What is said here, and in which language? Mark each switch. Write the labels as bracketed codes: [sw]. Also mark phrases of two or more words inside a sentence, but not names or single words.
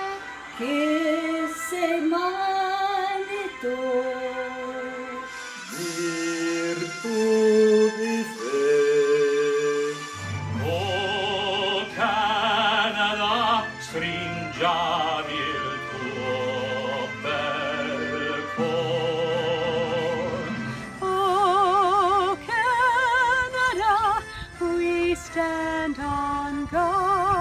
[es] Que se manito. Virtud y fe. [it] O Canada, stringiamo il tuo bel cor. [en] Oh Canada, we stand on guard.